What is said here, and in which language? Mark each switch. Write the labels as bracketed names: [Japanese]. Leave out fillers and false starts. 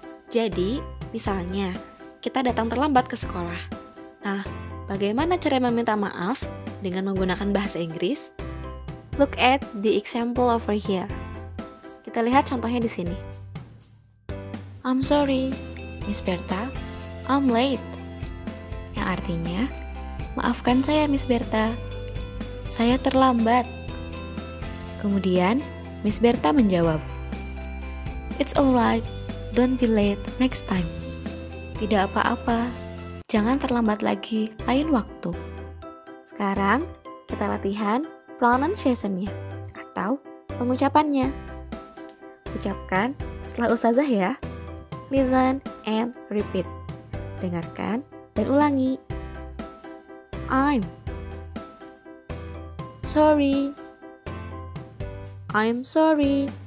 [Indonesian] Jadi, misalnya kita datang terlambat ke sekolah. Nah, bagaimana cara meminta maaf dengan menggunakan bahasa Inggris? [English] Look at the example over here. [Indonesian] Kita lihat contohnya di sini. [English] I'm sorry, Miss Berta, I'm late. [Indonesian] Yang artinya, maafkan saya Miss Berta, saya terlambat. Kemudian, Miss Berta menjawab, [English] it's alright, don't be late next time. [Indonesian] Tidak apa-apa, jangan terlambat lagi lain waktu. Sekarang, kita latihan pronunciation-nya atau pengucapannya. Ucapkan setelah Ustazah ya. [English] Listen and repeat. [Indonesian] Dengarkan dan ulangi. [English] I'm sorry. I'm sorry.